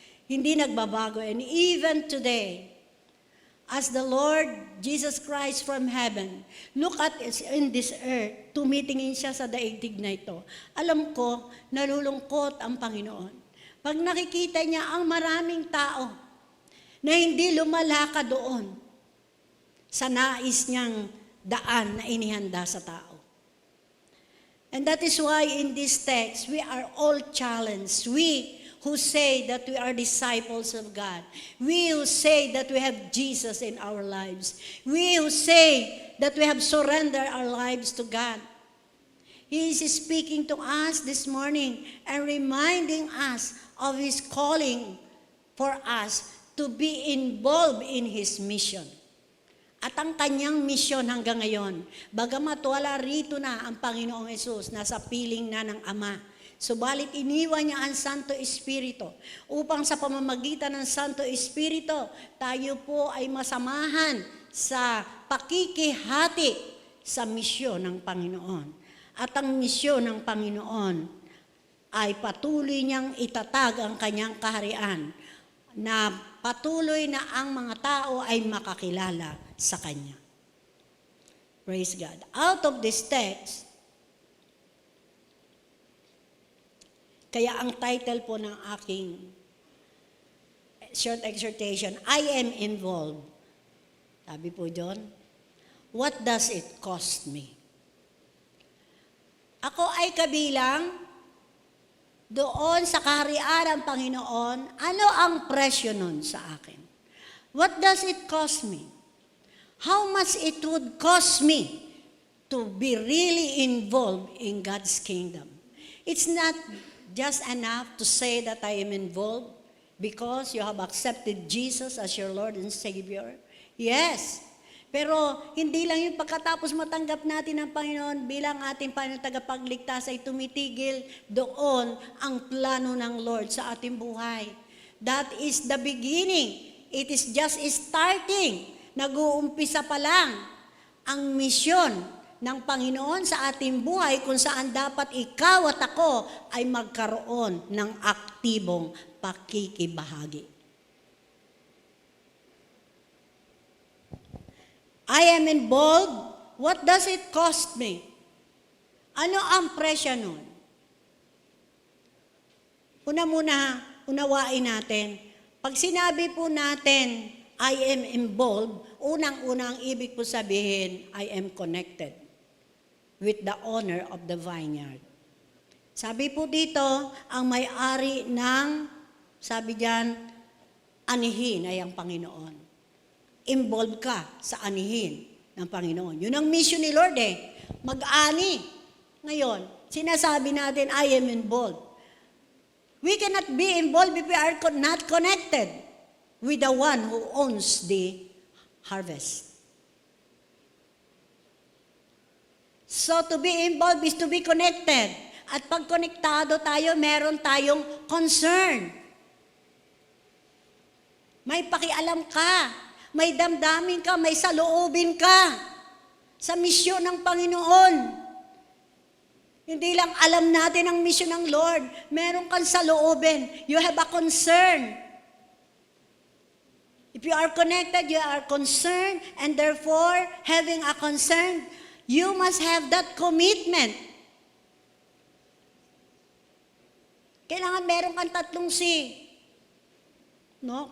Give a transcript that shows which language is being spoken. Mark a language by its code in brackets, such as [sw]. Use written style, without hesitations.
[tl] Hindi nagbabago. [en] And even today, as the Lord Jesus Christ from heaven, look at us in this earth, [tl] tumitingin siya sa daigdig na ito. Alam ko, nalulungkot ang Panginoon. Pag nakikita niya ang maraming tao na hindi lumalakad doon, sa nais niyang daan na inihanda sa tao. [en] And that is why in this text, we are all challenged. We who say that we are disciples of God. We who say that we have Jesus in our lives. We who say that we have surrendered our lives to God. He is speaking to us this morning and reminding us of His calling for us to be involved in His mission. [tl] At ang kanyang misyon hanggang ngayon, bagamat wala rito na ang Panginoong Hesus, nasa piling na ng Ama, subalit iniwan niya ang Santo Espiritu upang sa pamamagitan ng Santo Espiritu, tayo po ay masamahan sa pakikihati sa misyon ng Panginoon. At ang misyon ng Panginoon ay patuloy niyang itatag ang kanyang kaharian na patuloy na ang mga tao ay makakilala sa Kanya. [en] Praise God. Out of this text, [tl] kaya ang title po ng aking [en] short exhortation, I am involved. [tl] Sabi po doon, [en] what does it cost me? [tl] Ako ay kabilang doon sa kaharian ng Panginoon, ano ang presyo nun sa akin? [en] What does it cost me? How much it would cost me to be really involved in God's kingdom? It's not just enough to say that I am involved because you have accepted Jesus as your Lord and Savior. Yes, [tl] Pero hindi lang yung pagkatapos matanggap natin ng Panginoon bilang ating Panginoon tagapagligtas ay tumitigil doon ang plano ng Lord sa ating buhay. [en] That is the beginning. It is just starting. [tl] Nag-uumpisa pa lang ang misyon ng Panginoon sa ating buhay kung saan dapat ikaw at ako ay magkaroon ng aktibong pakikibahagi. [en] I am involved. What does it cost me? [tl] Ano ang presyo nun? Una-muna, unawain natin. Pag sinabi po natin, [en] I am involved, [tl] unang-unang ibig po sabihin, [en] I am connected with the owner of the vineyard. [tl] Sabi po dito, ang may-ari ng, sabi diyan, anihin ay ang Panginoon. Involved ka sa anihin ng Panginoon. Yun ang mission ni Lord mag-ani. Ngayon, sinasabi natin, [en] I am involved. We cannot be involved if we are not connected with the one who owns the harvest. So to be involved is to be connected. [tl] At pag konektado tayo, meron tayong concern. May pakialam ka. May damdamin ka, may saloobin ka sa misyon ng Panginoon. Hindi lang alam natin ang misyon ng Lord. Meron kang saloobin. [en] You have a concern. If you are connected, you are concerned, and therefore, having a concern, you must have that commitment. [tl] Kailangan meron kang tatlong C. No?